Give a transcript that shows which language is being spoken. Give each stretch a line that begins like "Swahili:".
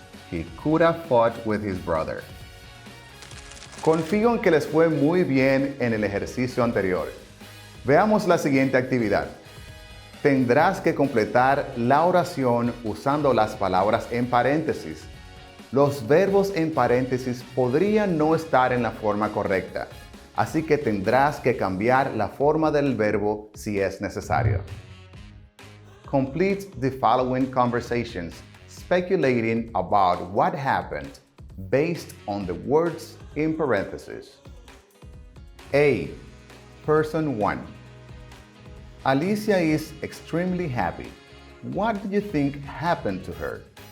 English: He could have fought with his brother.
Spanish: Confío en que les fue muy bien en el ejercicio anterior. Veamos la siguiente actividad. Tendrás que completar la oración usando las palabras en paréntesis. Los verbos en paréntesis podrían no estar en la forma correcta, así que tendrás que cambiar la forma del verbo si es necesario.
English: Complete the following conversations, speculating about what happened based on the words in parentheses. A. Person 1. Alicia is extremely happy. What do you think happened to her?